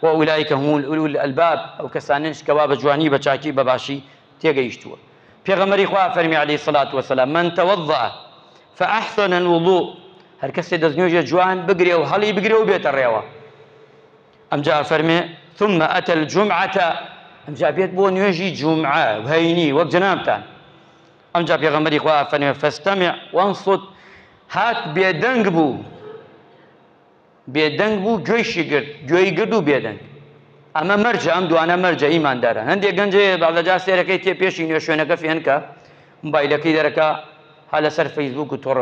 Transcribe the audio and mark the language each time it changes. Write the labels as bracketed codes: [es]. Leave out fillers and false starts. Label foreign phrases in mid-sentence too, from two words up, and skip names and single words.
[ar] ئولایکە هم ئولو الئەلباب [ckb] ئەو کەسانش کەوا بە جوانی بە چاکی بە باشی تێگەیشتووە پێغەمبەری خوا فەرمی [ar] عەلەیهی السەڵاتو وەسەلام من تەوەضەء فأحسن الوضوء [ckb] هەر کەسێ دەستنوێژە جوان بگرێ و هەڵی بگرێ و بێتە ڕێوە ئەمجا فەرمێ [ar] ثم أتى الجمعة [ckb] ئەمجا بێت بۆ نوێژی جومعە هەینی وەک جەنابتان ئەمجا پێغەمبەری خوا فەرمێ [ar] فاستمع وانصت [ckb] هات بێدەنگ بوو گوێیشی گرت گوێی گرت و بێدەنگ ئەمە مەرجە ئەم دوانە مەرجە ئیماندارە هەندێک گەنجێ بەڵەجا سێرەکەی تێ پێشی نوێ شوێنەکە فێنکە مۆبایلەکەی دەرەکە ها لەسەر فەیسبوک و تۆڕە